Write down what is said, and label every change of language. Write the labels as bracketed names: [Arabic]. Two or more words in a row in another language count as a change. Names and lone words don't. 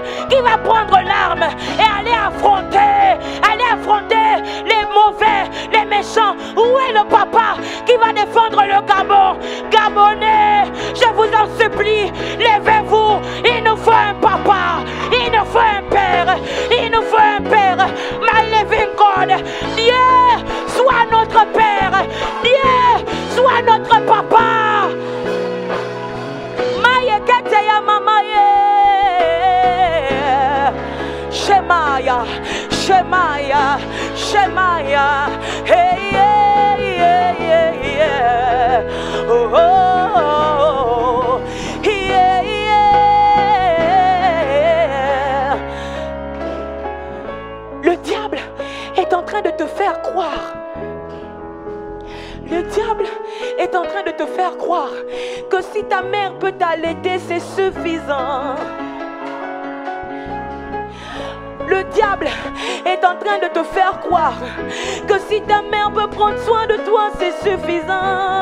[French] Qui va prendre l'arme et aller affronter les mauvais, les méchants? Où est le papa qui va défendre le Gabon? Gabonais, je vous en supplie, levez-vous. Il nous faut un papa, il nous faut un père, il nous faut un père. [English] My living God, [French] Dieu soit notre père, Dieu soit notre papa. Maye keteya mamaye, Shemaya, Shemaya, Shemaya, hey, yeah, yeah, yeah, yeah. Oh, oh, oh, yeah, yeah. Le diable est en train de te faire croire. Le diable est en train de te faire croire que si ta mère peut t'allaiter, c'est suffisant. Le diable est en train de te faire croire que si ta mère peut prendre soin de toi, c'est suffisant.